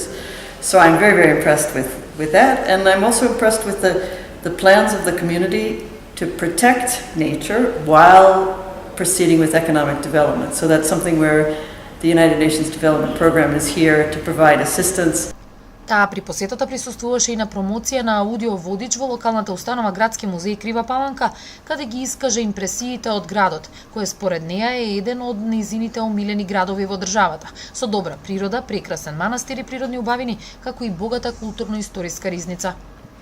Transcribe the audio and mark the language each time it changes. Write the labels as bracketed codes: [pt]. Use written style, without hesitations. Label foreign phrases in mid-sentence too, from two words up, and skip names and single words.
[en] So I'm very, very impressed with that. And I'm also impressed with the plans of the community to protect nature while proceeding with economic development. So that's something where the United Nations Development Program is here to provide assistance. [mk] Таа при посетата присуствуваше и на промоција на аудиоводич во локалната установа Градски музеј Крива Паланка, каде ги искаже импресиите од градот, кој според неа е еден од низините омилени градови во државата, со добра природа, прекрасен манастир и природни убавини, како и богата културно-историска ризница.